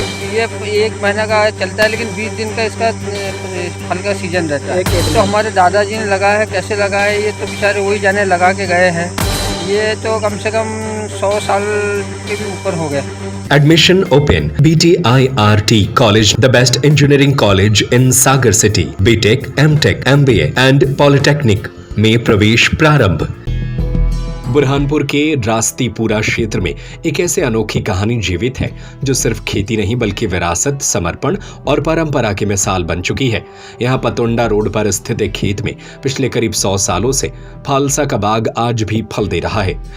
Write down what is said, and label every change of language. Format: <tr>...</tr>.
<hi>ये 1 महीना का चलता है, लेकिन 20 दिन का इसका फल का सीजन रहता है। तो हमारे दादाजी ने लगाया है, कैसे लगाया है ये तो बेचारे वही जाने, लगा के गए हैं। ये तो कम से कम 100 साल के भी ऊपर हो गए।</hi> <en>Admission open. BTIRT College, the best engineering college in Sagar City.</en> <hi>BTech, MTech, MBA and Polytechnic में प्रवेश प्रारंभ। बुरहानपुर के रास्तीपुरा क्षेत्र में एक ऐसे अनोखी कहानी जीवित है जो सिर्फ खेती नहीं बल्कि विरासत, समर्पण और परंपरा की मिसाल बन चुकी है। यहाँ पतोंडा रोड पर स्थित एक खेत में पिछले करीब 100 सालों से फालसा का बाग आज भी फल दे रहा है।</hi>